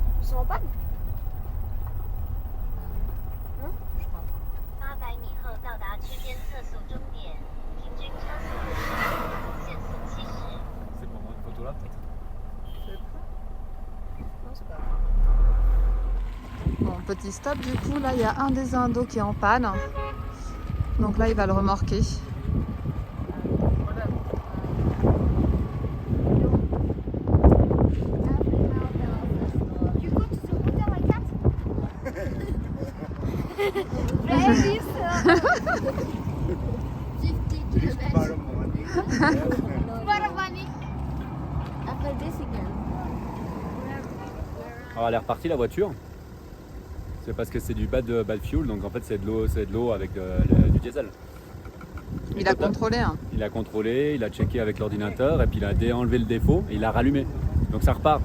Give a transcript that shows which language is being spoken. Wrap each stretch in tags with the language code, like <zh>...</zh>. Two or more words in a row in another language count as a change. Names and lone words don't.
<fr>sont en panne.</fr> <zh>800 米后到达区间测速终点，平均车速60，限速70。</zh> <fr>C'est pour moi une photo là peut-être. Non, c'est pas grave. Bon, petit stop du coup, là il y a un des indos qui est en panne. Donc là il va le remorquer. Du coup, tu te montes à la carte.</fr> <en>Very soon. 50 kilometers. Baramani. After this again.</en> <fr>Alors elle est repartie la voiture. C'est parce que c'est du</fr> <en>bad fuel,</en> <fr>donc en fait c'est de l'eau avec du diesel. Il a contrôlé. Hein. Il a contrôlé, il a checké avec l'ordinateur et puis il a enlevé le défaut et il a rallumé. Donc ça repart.</fr>